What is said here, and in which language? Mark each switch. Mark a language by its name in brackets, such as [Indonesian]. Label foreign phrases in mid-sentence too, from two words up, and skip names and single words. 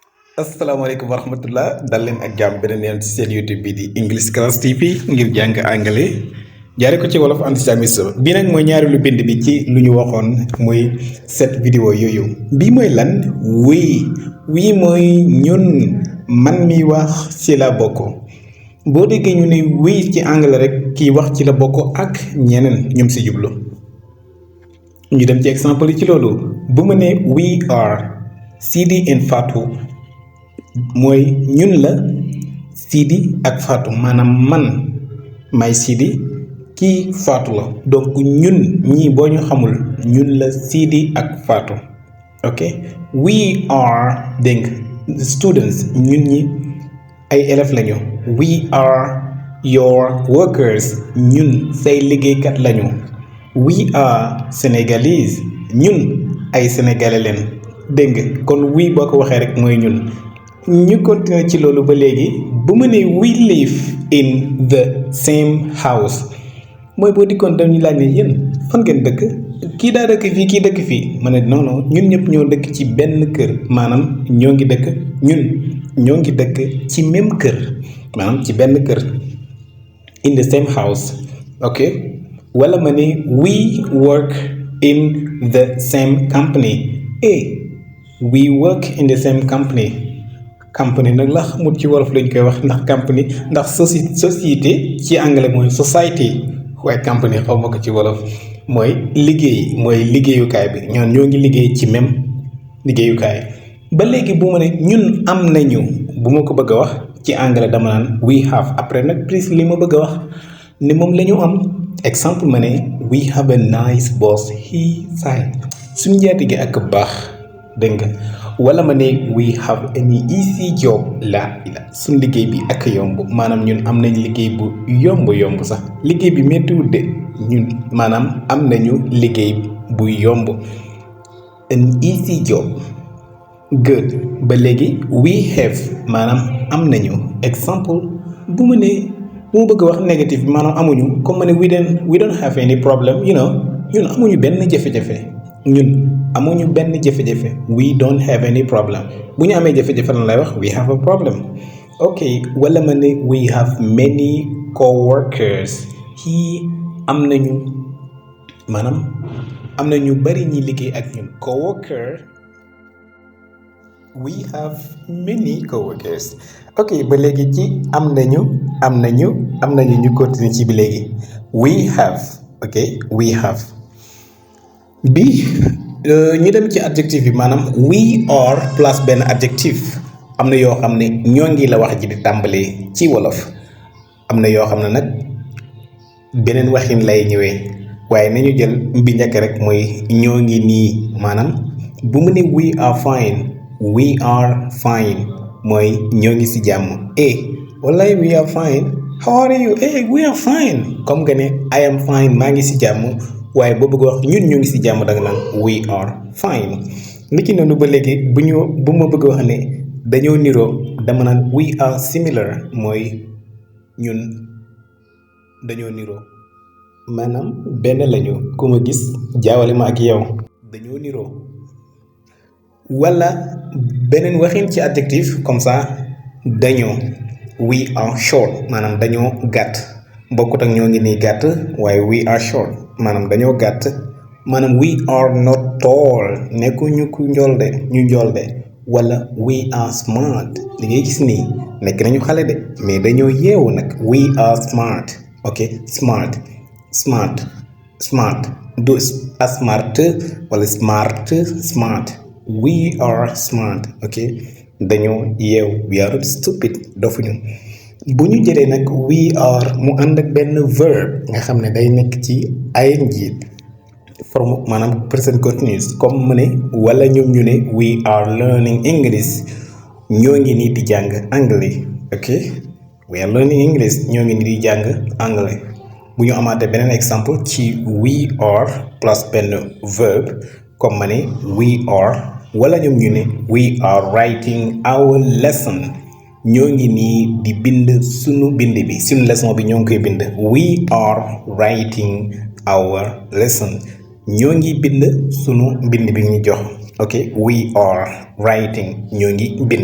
[Wolof] asalaamaaleykum wa rahmatullah dal leen ak jàmm beneen yoon ci seen YouTube bi di English Class TV ngir jàng anglais jaare ko ci wolof antisamis bi nag mooy ñaareelu bind bi ci lu ñu waxoon muy [French] cette vidéo [Wolof] yooyu bii mooy lan wii mooy ñun man mi wax ci la bokk boo déggee ñu ne wii ci anglais rek kiy wax ci la bokk ak ñeneen ñoom si jublu ñu dem ci exemple yi ci loolu bu ma ne [English] we are Sidi and Fatou [Wolof] mooy ñun la Sidi ak Fatou maanaam man may Sidi kii Fatou la donc ñun ñii boo ñu xamul ñun la Sidi ak Fatou ok [English] we are [Wolof] dégg students ñun ñi ay élèves lañu [English] we are your workers [Wolof] ñun say liggéeykat lañu [English] we are Senegalese [Wolof] ñun ay sénégalais leen dégg nga kon we boo ko waxee rek mooy ñun ñu continuer ci loolu ba léegi bu ma nee [English] we live in the same house [Wolof] mooy boo dikkoon dañu laaj ne yéen fan ngeen dëkk kii daa dëkk fii kii dëkk fii ma ne non non ñun ñëpp ñoo dëkk ci benn kër maanaam ñoo ngi dëkk ñun ñoo ngi dëkk ci même kër maanaam ci benn kër [English] in the same house [Wolof] ok wala ma ne [English] we work in the same company we work in the same company [Wolof] nag la xamut ci wolof lañ koy wax ndax company ndax société ci anglais mooy society waaye company xaw ma ko ci wolof mooy liggéey mooy liggéeyukaay bi ñoo ngi liggéey ci même liggéeyukaay ba léegi bu ma ne ñun am nañu bu ma ko bëgg a wax ci anglais dama naan [English] we have [Wolof] après nag plus li ma bëgg a wax ni moom la ñu am exemple ma ne [English] we have a nice boss he fine [Wolof] suñu njaati gi ak baax dégg nga wala ma ne [English] we have an easy job [Wolof] suñ liggéey bi ak yomb maanaam ñun am nañ liggéey bu yomb sax liggéey bi méttiwul de ñun maanaam am nañu liggéey bu yomb [English] an easy job good [Wolof] ba léegi [English] we have [Wolof] maanaam am nañu exemple bu ma bëgg a wax négatif bi maanaam amuñu comme ma ne [English] we don't have any problem [Wolof] ñun amuñu benn jafe-jafe amuñu benn jafe-jafe [English] we don't have any problem [Wolof] bu ñu amee jafe-jafe lan lay wax [English] we have a problem [Wolof] ok wala ma ne [English] we have many co-workers [Wolof] am nañu bari ñi liggéey ak ñun co-worker [English] we have many co-workers [Wolof] ok ba léegi ci am nañu ñu continuer ci bi léegi [English] we have [Wolof] bi ñu dem ci adjectif bi maanaam [English] we are [Wolof] plus benn adjectif am na yoo xam ne ñoo ngi la wax ji di tàmbalee ci wolof am na yoo xam ne nag beneen waxin lay ñëwee waaye nañu jël bi njëkk rek mooy ñoo ngi nii maanaam bu mu ne [English] we are fine [Wolof] mooy ñoo ngi ci jàmm wallaay [English] we are fine how are you we are fine [Wolof] comme nga ne [English] I am fine [Wolof] maa ngi ci jàmm waaye boo bëgg wax ñun ñu ngi ci jàmm danga naan [English] we are fine [Wolof] li ci noonu ba léegi bu ma bëgg wax ne dañoo niroo dama naan [English] we are similar [Wolof] mooy ñun dañoo niroo maanaam benn lañu ku ma gis jaawale ma ak yow dañoo niroo wala beneen waxin ci adjectif [French] comme ça [Wolof] dañoo [English] we are short [Wolof] maanaam dañoo gàtt bokkut ak ñoo ngi nii gàtt waaye [English] we are short [Wolof] maanaam dañoo gàtt maanaam [English] we are not tall [Wolof] nekkuñu ku njool de wala [English] we are smart [Wolof] li ngay gis nii nekk nañu xale de mais dañoo yeewu nag [English] we are smart ok smart [Wolof] du smart wala smart [English] we are smart ok [Wolof] dañoo yeewu [English] we are stupid [Wolof] dofuñu bu ñu jëlee nag [English] we are [Wolof] mu ànd ak benn verb nga xam ne day nekk ci ing forme maanaam [English] present continuous [Wolof] comme mu ne wala ñoom ñu ne [English] we are learning English [Wolof] ñoo ngi nii di jàng anglais ok [English] we are learning English [Wolof] ñoo ngi nii di jàng anglais bu ñu amaatee beneen exemple ci [English] we are [Wolof] plus benn verb comme ma ne [English] we are [Wolof] wala ñoom ñu ne [English] we are writing our lesson [Wolof] ñoo ngi nii di bind sunu leçon bi ñoo ngi koy bind [English] we are writing our lesson [Wolof] ñoo ngi bind sunu mbind bi ñu jox ok [English] we are writing [Wolof] ñoo ngi bind.